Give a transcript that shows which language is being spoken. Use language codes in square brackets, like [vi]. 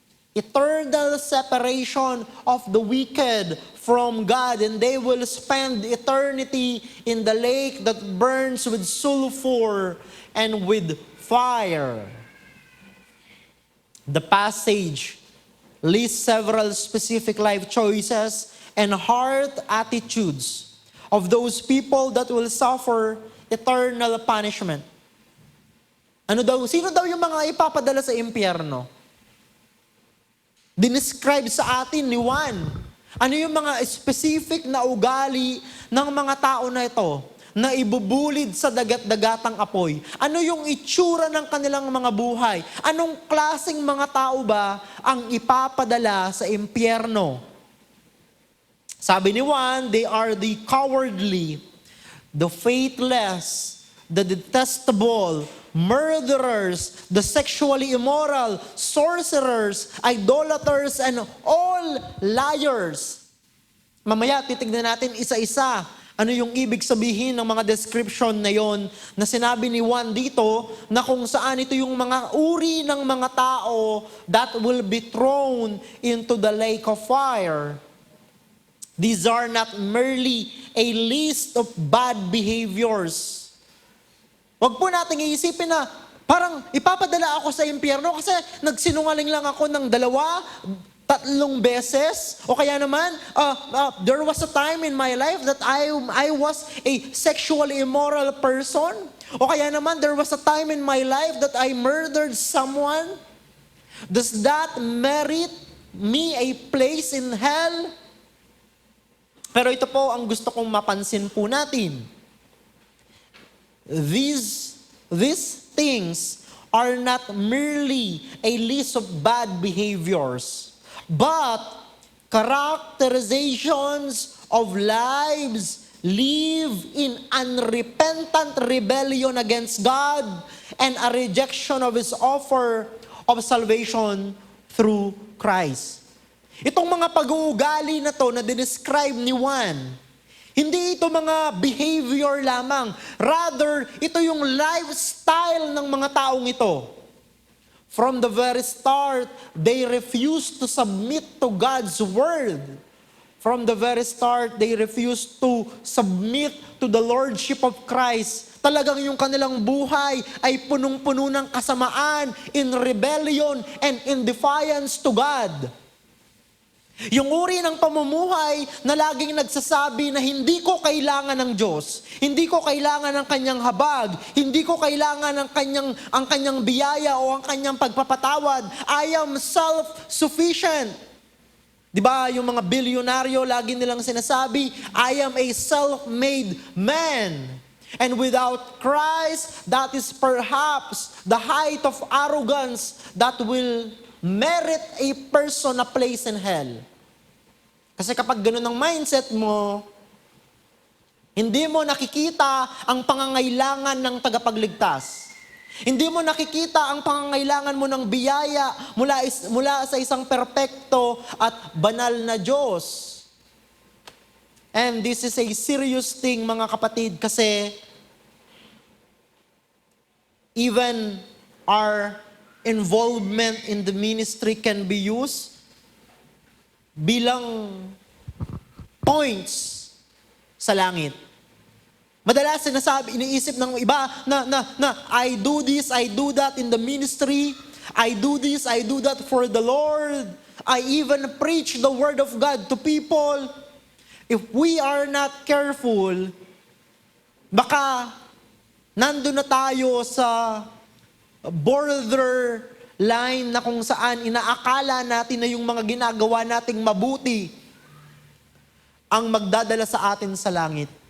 [en] Eternal separation of the wicked from God, and they will spend eternity in the lake that burns with sulfur and with fire. The passage lists several specific life choices and heart attitudes of those people that will suffer eternal punishment. [tl] Sino daw yung mga ipapadala sa impyerno? Dinescribe sa atin ni Juan. Ano yung mga specific na ugali ng mga tao na ito na ibubulid sa dagat-dagatang apoy? Ano yung itsura ng kanilang mga buhay? Anong klaseng mga tao ba ang ipapadala sa impyerno? Sabi ni Juan, [en] they are the cowardly, the faithless, the detestable, murderers, the sexually immoral, sorcerers, idolaters, and all liars. [tl] Mamaya titignan natin isa-isa ano yung ibig sabihin ng mga description na yon na sinabi ni Juan dito na kung saan ito yung mga uri ng mga tao [en] that will be thrown into the lake of fire. These are not merely a list of bad behaviors. [tl] Huwag po natin iisipin na parang ipapadala ako sa impyerno kasi nagsinungaling lang ako ng 2, 3 beses. O kaya naman, [en] there was a time in my life that I was a sexually immoral person. O kaya naman, there was a time in my life that I murdered someone. Does that merit me a place in hell? [tl] Pero ito po ang gusto kong mapansin po natin. [en] These things are not merely a list of bad behaviors, but characterizations of lives live in unrepentant rebellion against God and a rejection of His offer of salvation through Christ. [tl] Itong mga pag-uugali na to na dinescribe ni Juan, hindi ito mga behavior lamang. Rather, ito yung lifestyle ng mga taong ito. [en] From the very start, they refused to submit to God's word. From the very start, they refused to submit to the Lordship of Christ. [tl] Talagang yung kanilang buhay ay punong-puno ng kasamaan, [en] in rebellion and in defiance to God. [tl] Yung uri ng pamumuhay na laging nagsasabi na hindi ko kailangan ng Diyos, hindi ko kailangan ng kanyang habag, hindi ko kailangan ng ang kanyang biyaya o ang kanyang pagpapatawad. [en] I am self-sufficient. [tl] Diba yung mga bilyonaryo, lagi nilang sinasabi, [en] I am a self-made man. And without Christ, that is perhaps the height of arrogance that will merit a person a place in hell. [tl] Kasi kapag ganun ang mindset mo, hindi mo nakikita ang pangangailangan ng tagapagligtas. Hindi mo nakikita ang pangangailangan mo ng biyaya mula sa isang perpekto at banal na Diyos. [en] And this is a serious thing, [tl] mga kapatid, [en] kasi even our involvement in the ministry can be used bilang points [tl] sa langit. Madalas iniisip ng iba na [en] I do this, I do that in the ministry. I do this, I do that for the Lord. I even preach the word of God to people. If we are not careful, [tl] baka nandun na tayo sa border line na kung saan inaakala natin na yung mga ginagawa nating mabuti ang magdadala sa atin sa langit.